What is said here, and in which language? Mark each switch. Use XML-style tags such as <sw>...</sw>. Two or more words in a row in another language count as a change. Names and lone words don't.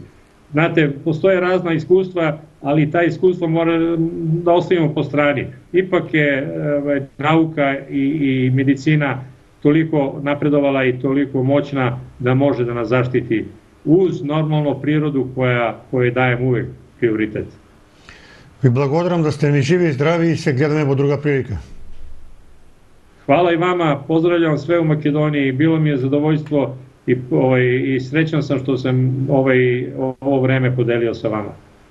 <sr>Znate, postoje razna iskustva, ali ta iskustva mora da ostavimo po strani. Ipak je nauka i medicina toliko napredovala i toliko moćna da može da nas zaštiti uz normalno prirodu kojoj dajem uvek prioritet.</sr> <mk>Ви благодарам да сте ми живи и здрави и се гледаме во друга прилика.</mk> <sr>Hvala i vama, pozdravljam sve u Makedoniji, bilo mi je zadovoljstvo i srećan sam što sam ovo vreme podelio sa vama.</sr>